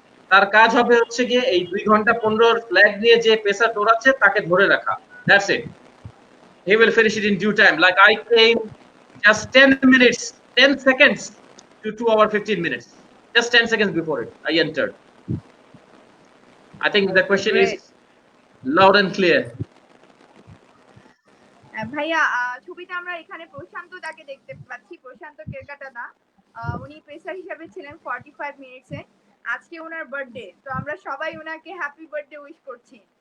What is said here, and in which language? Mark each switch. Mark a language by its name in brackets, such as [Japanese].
[Bangla] তার কাজ হবে হচ্ছে গিয়ে এই 2 ঘন্টা 15 ফ্ল্যাগ নিয়ে যে পেসার দৌড়াচ্ছে তাকে ধরে রাখা। [English] That's it. He will finish it in due time. Like I came just 10 minutes, 10 seconds to 2 hour 15 minutes. Just 10 seconds before it, I entered. I think the question is loud and clear. [Bangla] ভাইয়া ছবিতে আমরা এখানে প্রশান্ত তাকে দেখতে পাচ্ছি, প্রশান্ত কেরকাটা। উনি pacer হিসেবে ছিলেন 45 মিনিটসে। আজকে ওনার বার্থডে, তো আমরা সবাই ওনাকে হ্যাপি বার্থডে উইশ করছি।